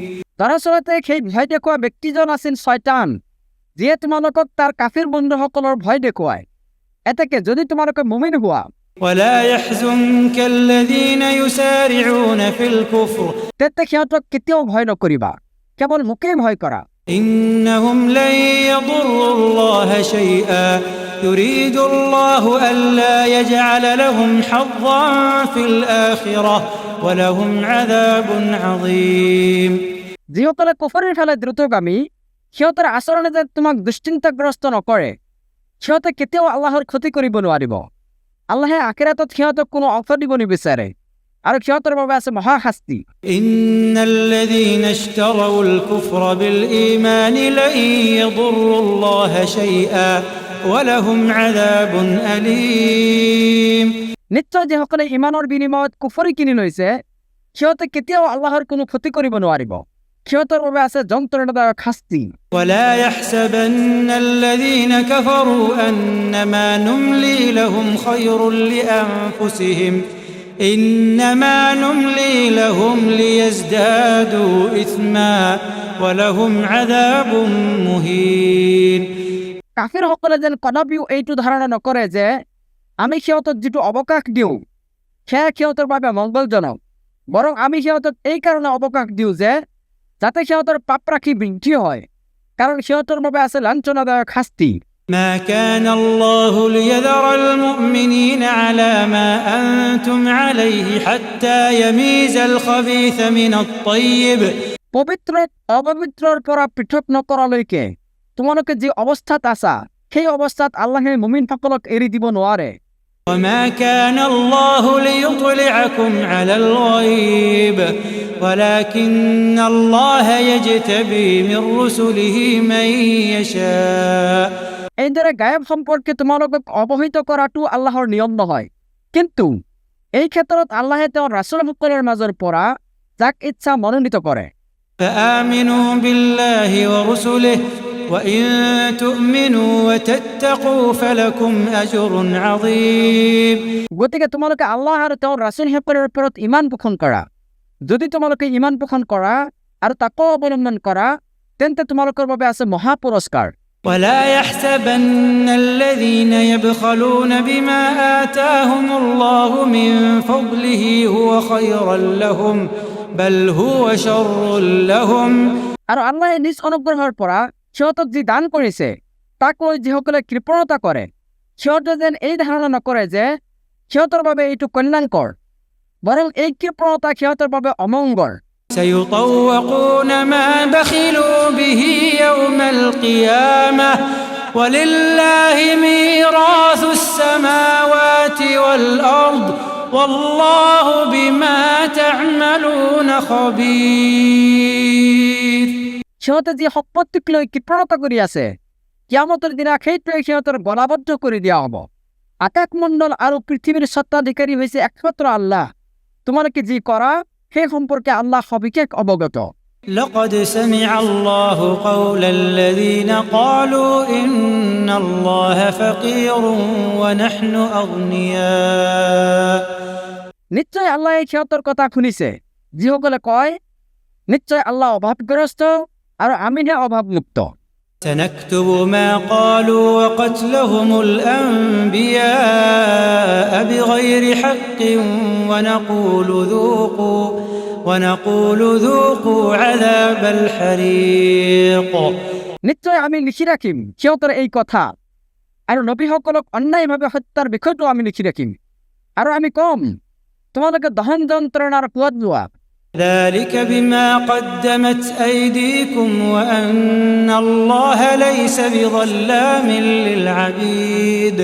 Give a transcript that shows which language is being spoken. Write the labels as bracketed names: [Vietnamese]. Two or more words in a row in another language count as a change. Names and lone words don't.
[Assamese] দৰাচলতে সেই ভয় দেখুওৱা ব্যক্তিজন আছিল শয়তান, যিয়ে তোমালোকক তাৰ কাফিৰ বন্ধুসকলৰ ভয় দেখুৱায়। এতেকে যদি তোমালোকে মুমিন হোৱা, [Arabic] ولا يحزنك الذين يسارعون في الكفر [Assamese] তেন্তে সিহঁতক কেতিয়াও ভয় নকৰিবা, কেৱল মোকেই ভয় কৰা। [Arabic] إنهم لن يضروا الله شيئا يريد الله ألا يجعل لهم حظا في الآخرة ولهم عذاب عظيم। [Assamese] যিসকলে কুফৰীৰ ফালে দ্ৰুতগামী, সিহঁতৰ আচৰণে যে তোমাক দুশ্চিন্তাগ্ৰস্ত নকৰে, সিহঁতে কেতিয়াও আল্লাহৰ ক্ষতি কৰিব নোৱাৰিব। আল্লাহে আখিৰাতত সিহঁতক কোনো অংশ দিব নিবিচাৰে আৰু সিহঁতৰ বাবে আছে মহা শাস্তি। [Arabic] إن الذين اشتروا الكفر بالإيمان لن يضروا الله شيئا ولهم عذاب أليم। [Assamese] নিশ্চয় যিসকলে ইমানৰ বিনিময়ত কুফৰী কিনি লৈছে, সিহঁতে কেতিয়াও আল্লাহৰ কোনো ক্ষতি কৰিব নোৱাৰিব। সিহঁতৰ বাবে আছে যন্ত্ৰণাদায়ক শাস্তি। [Arabic] ولا يحسبن الذين كفروا أنما نملي لهم خير لأنفسهم إنما نملي لهم ليزدادوا إثما ولهم عذاب مهين। [Assamese] কাফিৰসকলে যেন কদাপিও এইটো ধাৰণা নকৰে যে আমি সিহঁতক যিটো অৱকাশ দিওঁ সেয়া সিহঁতৰ বাবে মংগলজনক, বৰং আমি সিহঁতক এই কাৰণে অৱকাশ দিওঁ যে যাতে সিহঁতৰ পাপ ৰাখি বৃদ্ধি হয়, কাৰণ সিহঁতৰ বাবে আছে লাঞ্ছনাদায়ক শাস্তি। [Arabic] ما كان الله ليذر المؤمنين على ما أنتم عليه حتى يميز الخبيث من الطيب। [Assamese] পবিত্ৰক অপবিত্ৰৰ পৰা পৃথক নকৰালৈকে তোমালোকে যি অৱস্থাত আছা, সেই অৱস্থাত আল্লাহে মুমিনসকলক এৰি দিব নোৱাৰে। [Arabic] وما كان الله ليطلعكم على الغيب ولكن الله يجتبي من رسله من يشاء। [Assamese] এইদৰে গায়ব সম্পৰ্কে তোমালোকক অৱহিত কৰাটো আল্লাহৰ নিয়ম নহয়, কিন্তু এই ক্ষেত্ৰত আল্লাহে তেওঁৰ ৰাছুলসকলৰ মাজৰ পৰা যাক ইচ্ছা মনোনীত কৰে। [Arabic] فآمنوا بالله ورسله وإن تؤمنوا وتتقوا فلكم أجر عظيم। [Assamese] গতিকে তোমালোকে আল্লাহ আৰু তেওঁৰ ৰাছুলসকলৰ ওপৰত ইমান পোষণ কৰা। যদি তোমালোকে ইমান পোষণ কৰা আৰু তাকৱা অৱলম্বন কৰা, তেন্তে তোমালোকৰ বাবে আছে মহা পুৰস্কাৰ। [Arabic] ولا يحسبن الذين يبخلون بما آتاهم الله من فضله هو خيرا لهم بل هو شر لهم। [Assamese] আৰু আল্লাহে নিজ অনুগ্ৰহৰ পৰা সিহঁতক যি দান কৰিছে তাক লৈ যিসকলে কৃপণতা কৰে সিহঁতে যেন এই ধাৰণা নকৰে যে সিহঁতৰ বাবে এইটো কল্যাণকৰ, বৰং এই কৃপণতা সিহঁতৰ বাবে অমংগল। [Arabic] سيطوقون ما بخلوا به يوم القيامة ولله ميراث السماوات والأرض والله بما تعملون خبير। [Assamese] সিহঁতে যি সম্পত্তিক লৈ কৃপণতা কৰি আছে কিয়ামতৰ দিনা সেইটোৱে সিহঁতৰ গলাবদ্ধ কৰি দিয়া হ'ব। আকাশমণ্ডল আৰু পৃথিৱীৰ স্বত্বাধিকাৰী হৈছে একমাত্ৰ আল্লাহ। তোমালোকে যি কৰা সেই সম্পৰ্কে আল্লাহ সবিশেষ অৱগত। [Arabic] لقد سمع الله قول الذين قالوا إن الله فقير ونحن أغنياء। [Assamese] নিশ্চয় আল্লাহ সিহঁতৰ কথা শুনিছে যিসকলে কয় নিশ্চয় আল্লাহ অভাৱগ্ৰস্ত আৰু আমিহে অভাৱমুক্ত। [Arabic] سنكتب ما قالوا وقتلهم الأنبياء بغير حق ونقول ذوقوا عذاب الحريق। [Assamese] নিশ্চয় আমি লিখি ৰাখিম সিহঁতৰ এই কথা আৰু নবীসকলক অন্যায়ভাৱে হত্যাৰ বিষয়টো আমি লিখি ৰাখিম আৰু আমি কম তোমালোকে দহন যন্ত্ৰণাৰ সোৱাদ লোৱা। [Arabic] ذلك بما قدمت أيديكم وأن الله ليس بظلام للعبيد।